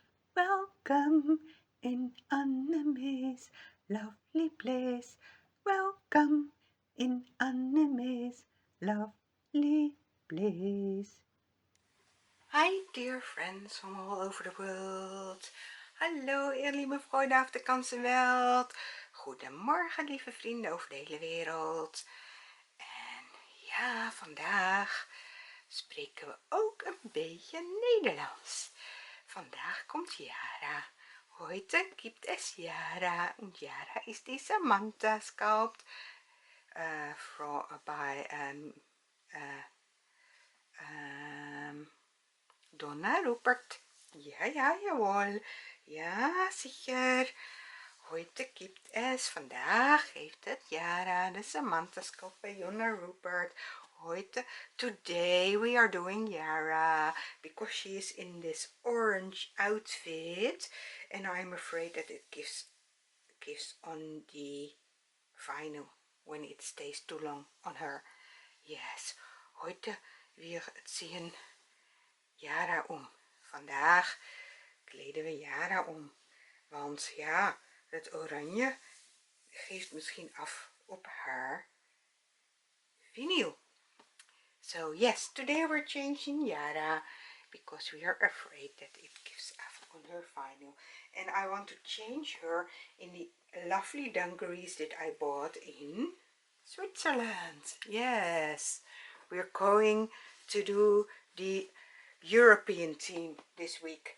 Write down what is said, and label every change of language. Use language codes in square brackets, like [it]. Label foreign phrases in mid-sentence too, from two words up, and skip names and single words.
[en] Welcome in Annemays lovely place. Welcome in Annemays lovely place. Hi dear friends from all over the world. [nl] Hallo eerlijk mevrouw de achterkansenveld. Goedemorgen lieve vrienden over de hele wereld. En ja, vandaag spreken we ook een beetje Nederlands. Vandaag komt Yara. [de] Heute gibt es Yara. Und Yara ist die Samantha sculpt by Donna, Rubert. Ja, ja, jawohl. Ja, sicher. Heute gibt es, [nl] vandaag heeft het Yara, de Samantha sculpt bij Donna, Rubert. [en] Today we are doing Yara because she is in this orange outfit and I'm afraid that it gives on the vinyl when it stays too long on her. Yes, [de] heute wir ziehen [nl] Yara Vandaag kleden we Yara want ja, het oranje geeft misschien af op haar vinyl. [en] So yes, today we're changing Yara because we are afraid that it gives off on her vinyl. And I want to change her in the lovely dungarees that I bought in Switzerland. Yes, we're going to do the European theme this week.